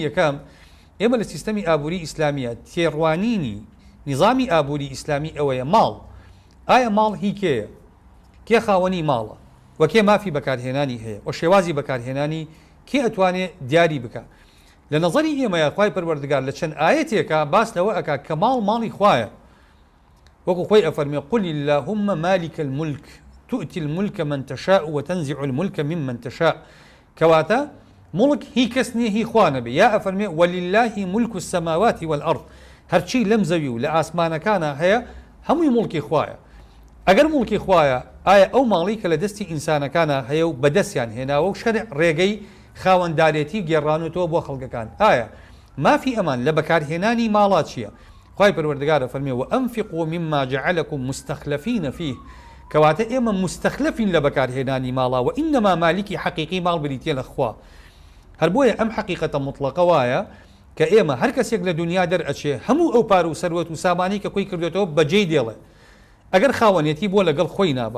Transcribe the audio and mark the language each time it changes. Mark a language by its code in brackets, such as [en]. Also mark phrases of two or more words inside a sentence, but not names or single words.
[ckb] یەکەم ئێمە لە سیستەمی ئابووری ئیسلامیە تێڕوانینی نظامی ئابووری ئیسلامی ئەوەیە ماڵ ئایا ماڵ هی کێیە کێ خاوەنی ماڵە و کێ مافی بەکارهێنانی هەیە و شێوازی بەکارهێنانی کێ ئەتوانێت دیاری بکە لە نظری ئێمە خوای پەروەردگار لە چەند ئاەتێکە باس لەوە ئەکا کە ماڵی خوایە وەکو خۆی ئەفەرمێ [ar] قل اللهم مالك الملك تؤتي الملك من تشاء وتنزع الملك ممن تشاء [ckb] کەواتە مڵک هی کەس نییە هی خوا نەبێ یا ئەفەرمێ [ar] ولله ملك السماوات والأرض [ckb] هەرچی لەم زەوی و لە ئاسمانەکانە هەیە هەمووی مڵکی خوایە ئەگەر مڵکی خوایە ئایا ئەو ماڵی کە لە دەستی ئینسانەکانە هەیە و بەدەستیان هێناوە و شەرع ڕێگەی خاوەنددارێتی گێڕانوتەوە بۆ خەڵکەکان ئایا مافی ئەمان لە بەکارهێنانی ماڵات چییە خوای پەروەردگارە فەرمێ [ar] وأنفقوا مما جعلكم مستخلفين فيه [ckb] کەواتە ئێمە مستخلفین لە بەکارهێنانی ماڵا و ئینەما مالیکی حەقیقی ماڵ بریتە لە خوا هەر بۆیە ئەم حەقیقەتە مطلقە وایە کە ئێمە هەر کەسێک لە دنیا دەرئەچێ هەموو ئەو پار و سەروەت و سامانی کە کۆی کردێتەوە بەجێی دێڵێ ئەگەر خاوەنێتی بۆ لەگەڵ خۆی نابە